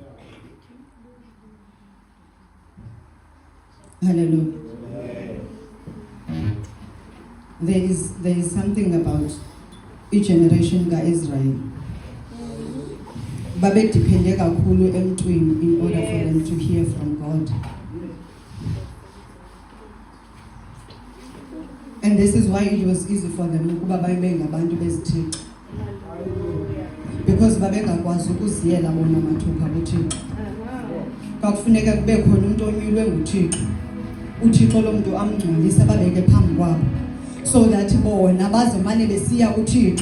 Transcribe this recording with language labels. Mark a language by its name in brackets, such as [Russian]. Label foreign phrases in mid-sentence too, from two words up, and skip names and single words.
[English] Hallelujah There is something about each generation [Xhosa] kaIsrael babedepende kakhulu emntwini [English] in order for them to hear from God. And this is why it was easy for them [Xhosa] ukuba babe ngabantu bezithixo. Because babengakwazi ukuziyela bona mathupha kuThixo. Kwakufuneka kube khona umuntu onyulwe nguThixo. uThixo lo muntu amngcolisa babeke phambi kwabo. [English] So that [Xhosa] bona bazomane besiya kuThixo.